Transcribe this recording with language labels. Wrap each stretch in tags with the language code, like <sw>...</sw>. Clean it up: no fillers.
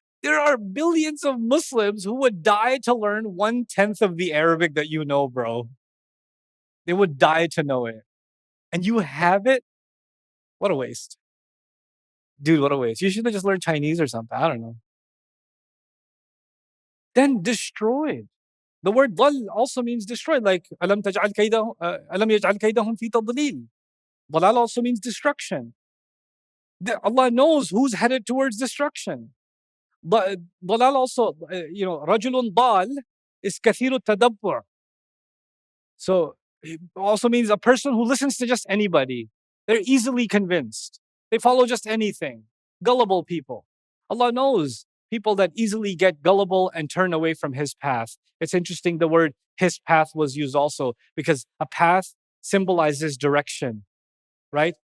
<en>There are billions of Muslims who would die to learn 1/10 of the Arabic that you know, bro. They would die to know it. And you have it. What a waste. Dude, what a waste. You should have just learned Chinese or something. I don't know. Then destroyed. The word</en> <ar>ضل</ar> <en>also means destroyed, like</en> <ar>ألم تجعل كيدهم ألم يجعل كيدهم في تضليل.</ar> <en>Dalal also means destruction. Allah knows who's headed towards destruction. Dalal also,</en> <ar>رجل ضال is كثير التدبر.</ar> <en>So it also means a person who listens to just anybody. They're easily convinced. They follow just anything. Gullible people. Allah knows people that easily get gullible and turn away from His path. It's interesting the word His path was used also because a path symbolizes direction, right?</en>